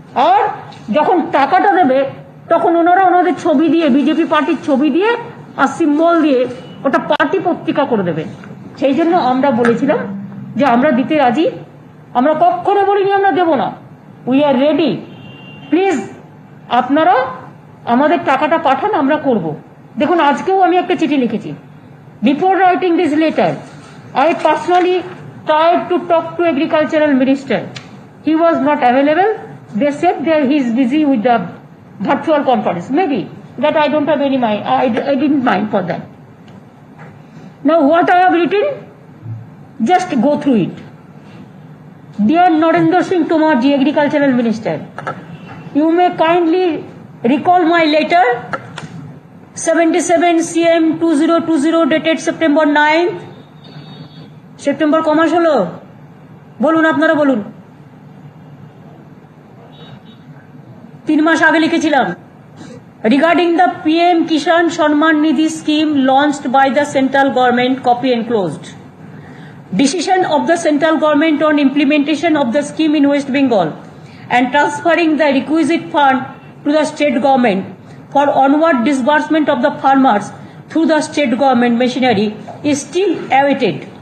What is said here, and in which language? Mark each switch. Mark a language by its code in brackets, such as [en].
[bn] আর যখন টাকাটা দেবে তখন ওনারা ওনাদের ছবি দিয়ে, বিজেপি পার্টির ছবি দিয়ে আর সিম্বল দিয়ে ওটা পার্টি পত্রিকা করে দেবে। সেই জন্য আমরা বলেছিলাম যে আমরা দিতে রাজি, আমরা কখনো বলিনি আমরা দেব না, [en] We are ready. Please [bn] আপনারা আমাদের টাকাটা পাঠান, আমরা করব। দেখুন, আজকেও আমি একটা চিঠি লিখেছি। Before writing this letter, [en] I personally tried to talk to agricultural minister. He was not available. They said that he is busy with the virtual conference. Maybe that I don't have any mind. I didn't mind for that. Now what I have written, just go through it. Dear Narendra Singh Tomar ji, agricultural minister, you may kindly recall my letter 77 CM 2020 dated September 9th. [bn] September কমাস হলো, বলুন, আপনারা বলুন। 3 মাস আগে লিখেছিলাম, [en] Regarding the PM Kisan Samman Nidhi scheme launched by the central government, copy enclosed. Decision of the central government on implementation of the scheme in West Bengal and transferring the requisite fund to the state government for onward disbursement of the farmers through the state government machinery is still awaited.